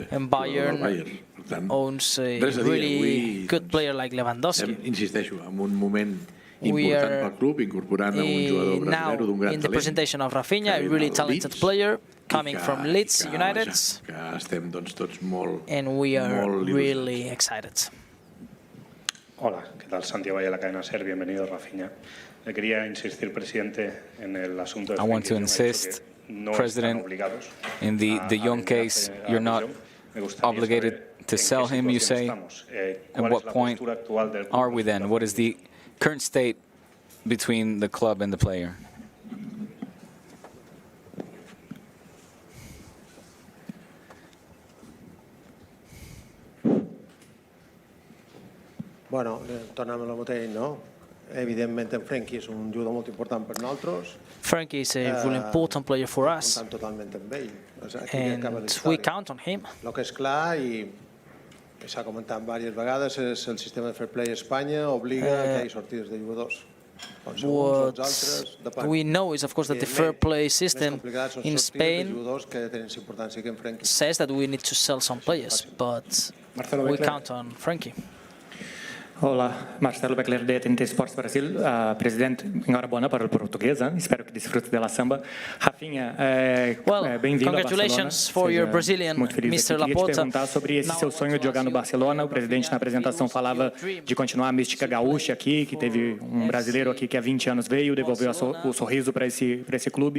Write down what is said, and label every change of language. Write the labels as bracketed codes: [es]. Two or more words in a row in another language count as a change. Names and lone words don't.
[en] And Bayern owns a really good player like Lewandowski. We are now in the presentation of Raphinha, a really talented player coming from Leeds United, and we are really excited. [es] Hola, ¿qué tal? Santiago de la cadena SER, bienvenido Raphinha. Le quería insistir, presidente, en el asunto de [en] I want to insist, President, in the Young case, you're not obligated to sell him, you say. At what point are we then? What is the current state between the club and the player? [ca] Bueno, tornem al mateix, no? Evidentment, en Frenkie és un jugador molt important per nosaltres. [en] Frenkie is a really important player for us, [ca] totalment amb ell. [en] and we count on him. [ca] El que és clar, i s'ha comentat diverses vegades, és el sistema de [en] fair play [ca] a Espanya obliga que hi hagi sortides de jugadors. [en] What we know is, of course, that the fair play system in Spain says that we need to sell some players, but we count on Frenkie. [pt] Olá, Marcelo Beckler de TNT Sports Brasil. Presidente, enhorabona para o português, espero que desfrute da samba. Raphinha, bem-vindo ao Barcelona. [en] Congratulations for your Brazilian Mr. Laporta. [pt] Queria te perguntar sobre esse seu sonho de jogar no Barcelona. O presidente na apresentação falava de continuar a mística gaúcha aqui, que teve um brasileiro aqui que há 20 anos veio, devolveu o sorriso para esse clube.